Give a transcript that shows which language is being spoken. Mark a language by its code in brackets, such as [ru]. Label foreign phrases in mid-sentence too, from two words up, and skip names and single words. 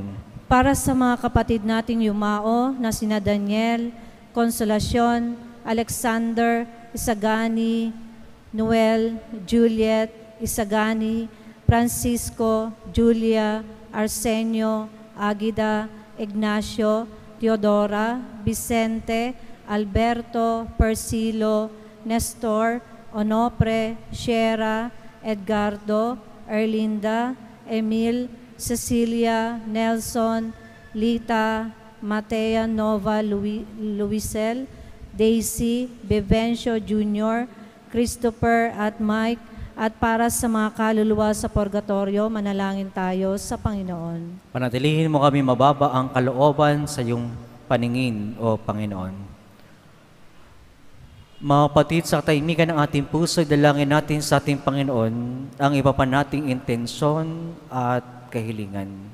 [tl] Para sa mga kapatid nating yumao na sina Daniel, Consolacion, Alexander, Isagani, Noel, Juliet, Isagani, Francisco, Julia, Arsenio, Agida, Ignacio, Teodora, Vicente, Alberto, Persilo, Nestor, Onopre, Shera, Edgardo, Erlinda, Emil, Cecilia, Nelson, Lita, Matea Nova Luisel, Daisy, Bevencio Jr., Christopher at Mike, at para sa mga kaluluwa sa purgatorio, manalangin tayo sa Panginoon. Panatilihin mo kami mababa ang kalooban sa iyong paningin, O Panginoon. Mga kapatid, sa katahimikan ng ating puso, dalangin natin sa ating Panginoon ang iba pa nating intensyon at kahilingan.